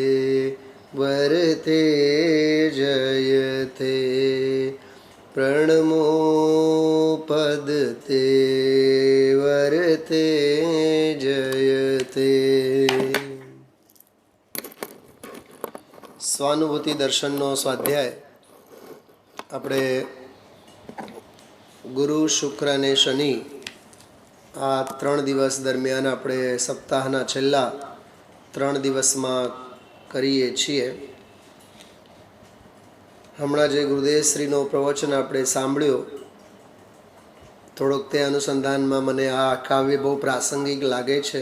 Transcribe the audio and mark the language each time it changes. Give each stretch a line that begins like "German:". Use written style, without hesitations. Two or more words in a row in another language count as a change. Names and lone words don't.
Sanskrit: वरते जयते प्रणमो पदते वरते जयते।
Gujarati: स्वानुभूति दर्शनનો સ્વાધ્યાય આપણે ગુરુ શુક્ર અને શનિ આ 3 દિવસ દરમિયાન આપણે સપ્તાહના છેલ્લા 3 દિવસમાં કરીએ છીએ. હમણાં જે ગુરુદેવશ્રીનો પ્રવચન આપણે સાંભળ્યો થોડોક તે અનુસંધાનમાં મને આ કાવ્ય બહુ પ્રાસંગિક લાગે છે.